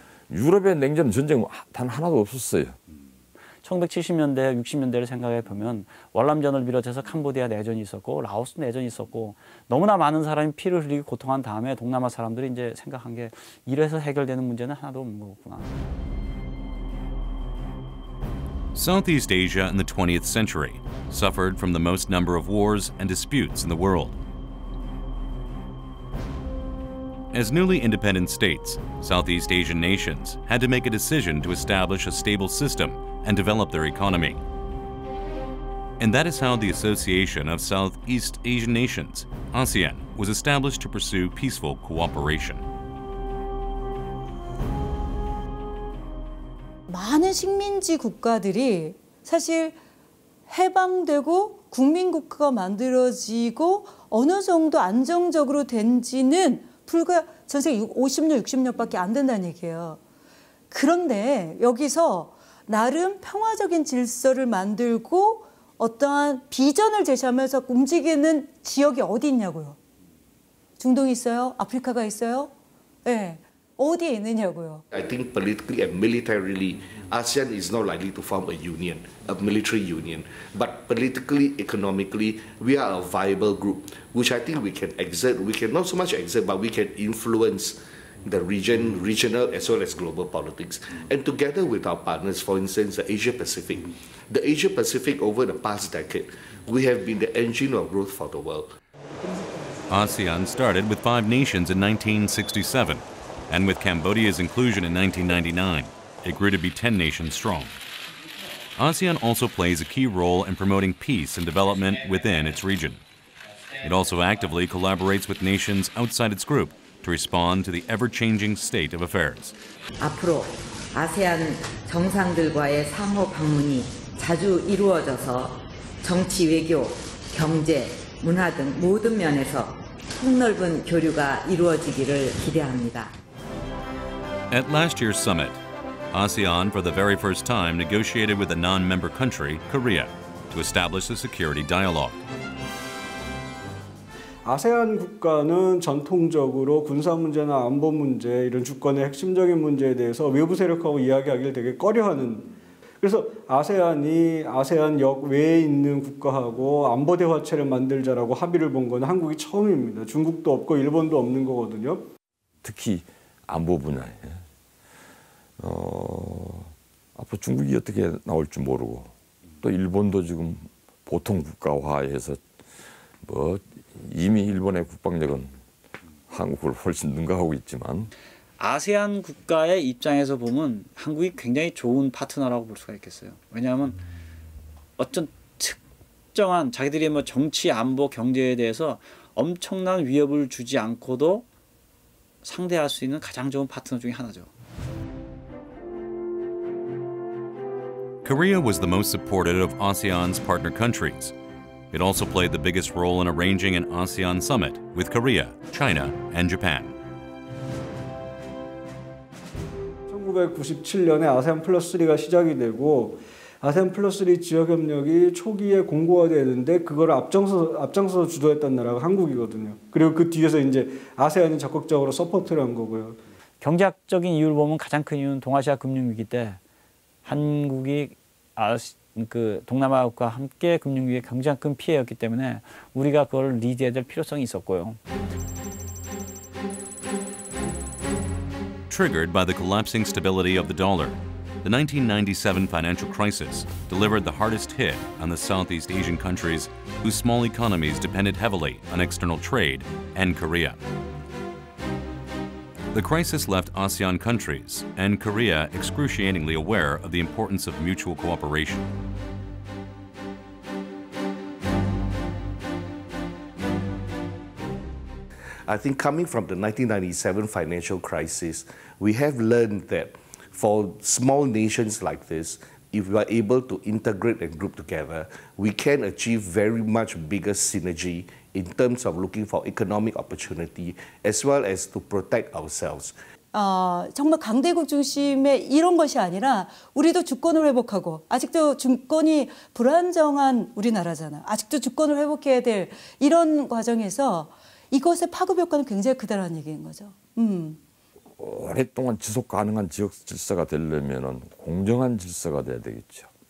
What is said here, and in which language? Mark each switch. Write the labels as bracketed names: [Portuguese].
[Korean] 유럽의 냉전 전쟁 단 하나도 없었어요. 1970년대, 60년대를 생각해 보면 월남전을 비롯해서 캄보디아 내전이 있었고 라오스 내전이 있었고 너무나 많은 사람이 피를 흘리고 고통한 다음에 동남아 사람들이 이제 생각한 게 이래서 해결되는 문제는 하나도 없는 거구나. [English] Southeast Asia in the 20th century suffered from the most number of wars and disputes in the world. As newly independent states, Southeast Asian nations had to make a decision to establish a stable system and develop their economy. And that is how the Association of Southeast Asian Nations, ASEAN, was established to pursue peaceful cooperation. [Korean] 많은 식민지 국가들이 사실 해방되고 국민국가가 만들어지고 어느 정도 안정적으로 된 지는 불과 전 세계 50년, 60년밖에 안 된다는 얘기예요. 그런데 여기서 나름 평화적인 질서를 만들고 어떠한 비전을 제시하면서 움직이는 지역이 어디 있냐고요. 중동이 있어요? 아프리카가 있어요? 네. 어디에 있느냐고요. [English] I think politically and militarily, ASEAN is not likely to form a union, a military union. But politically, economically, we are a viable group, which I think we can exert. We can not so much exert, but we can influence the regional as well as global politics. And together with our partners, for instance, the Asia Pacific. The Asia Pacific over the past decade, we have been the engine of growth for the world. ASEAN started with 5 nations in 1967. And with Cambodia's inclusion in 1999, it grew to be 10 nations strong. ASEAN also plays a key role in promoting peace and development within its region. It also actively collaborates with nations outside its group to respond to the ever-changing state of affairs. [Korean] 앞으로 아세안 정상들과의 상호 방문이 자주 이루어져서 정치, 외교, 경제, 문화 등 모든 면에서 폭넓은 교류가 이루어지기를 기대합니다. [English] At last year's summit, ASEAN for the very first time negotiated with a non-member country, Korea, to establish a security dialogue. [Korean] 아세안 국가는 전통적으로 군사 문제나 안보 문제, 이런 주권의 핵심적인 문제에 대해서 외부 세력하고 이야기하기를 되게 꺼려하는, 그래서 아세안이 아세안역 외에 있는 국가하고 안보 대화체를 만들자라고 합의를 본 건 한국이 처음입니다. 중국도 없고 일본도 없는 거거든요. 특히 안보 분야에 앞으로 중국이 어떻게 나올지 모르고 또 일본도 지금 보통 국가화해서 뭐 이미 일본의 국방력은 한국을 훨씬 능가하고 있지만 아세안 국가의 입장에서 보면 한국이 굉장히 좋은 파트너라고 볼 수가 있겠어요. 왜냐하면 어떤 특정한 자기들이 뭐 정치, 안보, 경제에 대해서 엄청난 위협을 주지 않고도 상대할 수 있는 가장 좋은 파트너 중에 하나죠. [English] Korea was the most supportive of ASEAN's partner countries. It also played the biggest role in arranging an ASEAN summit with Korea, China, and Japan. [Korean] 1997년에 아세안 플러스 3가 시작이 되고 아세안 플러스 3 지역 협력이 초기에 공고화되는데 그걸 앞장서 주도했던 나라가 한국이거든요. 그리고 그 뒤에서 이제 아세안이 적극적으로 서포트를 한 거고요. 경제학적인 이유를 보면 가장 큰 이유는 동아시아 금융위기 때 한국이 그 동남아 국가와 함께 금융위기에 굉장히 큰 피해였기 때문에 우리가 그걸 리드해야 될 필요성이 있었고요. [English] Triggered by the collapsing stability of the dollar, the 1997 financial crisis delivered the hardest hit on the Southeast Asian countries whose small economies depended heavily on external trade and Korea. The crisis left ASEAN countries and Korea excruciatingly aware of the importance of mutual cooperation. I think coming from the 1997 financial crisis, we have learned that for small nations like this, if we are able to integrate and group together, we can achieve very much bigger synergy in terms of looking for economic opportunity as well as to protect ourselves. [Korean] 정말 강대국 중심의 이런 것이 아니라 우리도 주권을 회복하고 아직도 주권이 불안정한 우리나라잖아. 아직도 주권을 회복해야 될 이런 과정에서 이것의 파급 효과는 굉장히 크다라는 얘기인 거죠. 오랫동안 지속 가능한 지역 질서가 되려면 공정한 질서가 돼야 되겠죠.